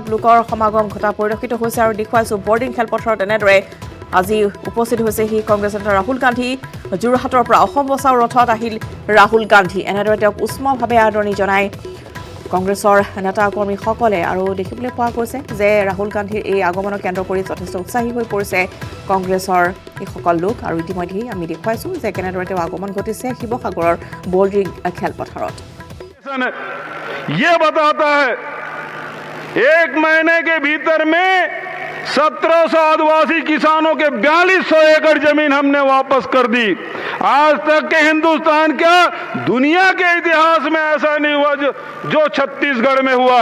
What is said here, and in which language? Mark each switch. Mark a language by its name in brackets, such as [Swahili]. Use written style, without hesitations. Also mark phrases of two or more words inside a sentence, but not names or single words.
[Assamese] লোকৰ সমাগম ঘটা পৰিলক্ষিত হৈছে আৰু দেখুৱাইছো বৰ্ডিং খেলপথাৰত এনেদৰে আজি উপস্থিত হৈছে কংগ্ৰেছ নেতা ৰাহুল গান্ধী যোৰহাটৰ পৰা অসম বচাও ৰথত আহিল ৰাহুল গান্ধী এনেদৰে তেওঁক উষ্মভাৱে আদৰণি জনাই কংগ্ৰেছৰ নেতা কৰ্মীসকলে আৰু দেখিবলৈ পোৱা গৈছে যে ৰাহুল গান্ধীৰ এই আগমনক কেন্দ্ৰ কৰি যথেষ্ট উৎসাহী হৈ পৰিছে কংগ্ৰেছৰ এইসকল লোক আৰু ইতিমধ্যে আমি দেখুৱাইছো যে কেনেদৰে তেওঁ আগমন ঘটিছে শিৱসাগৰৰ বৰ্ডিং খেলপথাৰত [Hindi] ये बताता है एक महीने के भीतर में 1700 आदिवासी किसानों के 4200 एकड़ जमीन हमने वापस कर दी। आज तक के हिंदुस्तान क्या दुनिया के इतिहास में ऐसा नहीं हुआ जो छत्तीसगढ़ में हुआ।